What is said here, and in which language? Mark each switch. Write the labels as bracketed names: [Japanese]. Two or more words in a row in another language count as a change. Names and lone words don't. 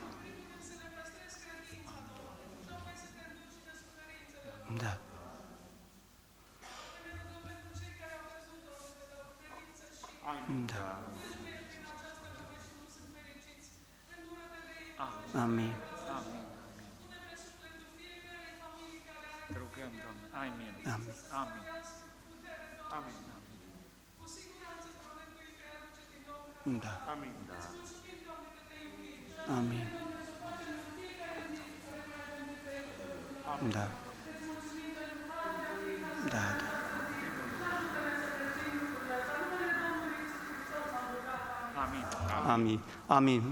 [Romanian] Da. Da. Amin. Te rugăm, Doamne. Amin. Amin. Amin. Amin. Da. Amin. Amin. Da. Da. Amin. Amin. Amin.